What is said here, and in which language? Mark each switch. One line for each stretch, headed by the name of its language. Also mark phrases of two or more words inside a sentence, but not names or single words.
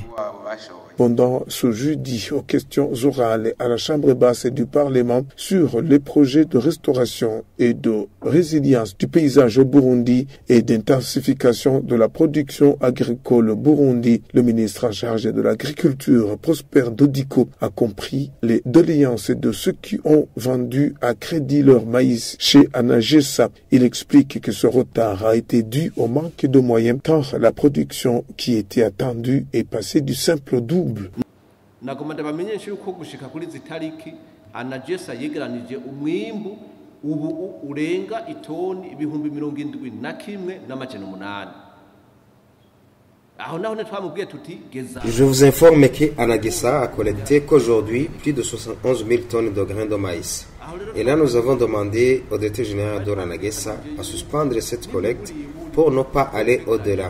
French: Pendant ce jeudi aux questions orales à la Chambre basse du Parlement sur les projets de restauration et de résilience du paysage au Burundi et d'intensification de la production agricole au Burundi, le ministre en charge de l'agriculture, Prosper Dodiko, a compris les doléances de ceux qui ont vendu à crédit leur maïs chez Anagesa. Il explique que ce retard a été dû au manque de moyens car la production qui était attendue est passée du simple au double.
Rundi: Nagomba ndabamenyesha yuko gushika kuri zitariki Anagesa yegeranije umwimbu ubu urenga itoni ibihumbi 71,8.
French: Je vous informe que Anagesa a collecté qu'aujourd'hui plus de 71 000 tonnes de grains de maïs. Et là, nous avons demandé au directeur général de l'Anagesa à suspendre cette collecte pour ne pas aller au-delà.